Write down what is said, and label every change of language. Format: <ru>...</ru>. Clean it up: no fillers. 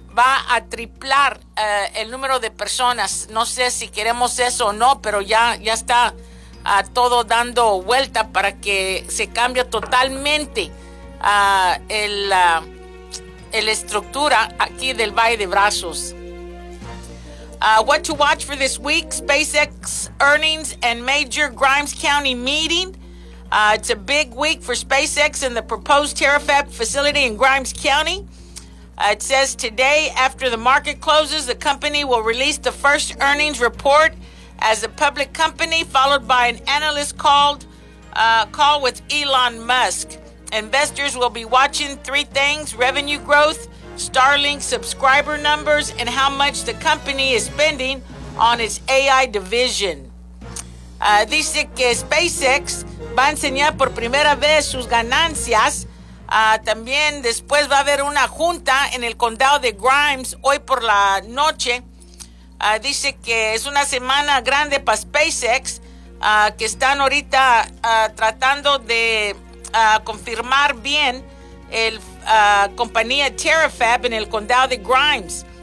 <es>Va a triplar el número de personas. No sé si queremos eso o no, pero ya está a todo dando vuelta para que se cambie totalmente la estructura aquí del Valle de Brazos.</es> <en>What to watch for this week: SpaceX earnings and major Grimes County meeting. It's a big week for SpaceX and the proposed TerraFab facility in Grimes County. It says today, after the market closes, the company will release the first earnings report as a public company, followed by an analyst call with Elon Musk. Investors will be watching 3 things: revenue growth, Starlink subscriber numbers, and how much the company is spending on its AI division.</en> <es>Dice que SpaceX va a enseñar por primera vez sus ganancias. También después va a haber una junta en el condado de Grimes hoy por la noche. Dice que es una semana grande para SpaceX, que están ahorita tratando de confirmar bien el compañía TerraFab en el condado de Grimes.</es>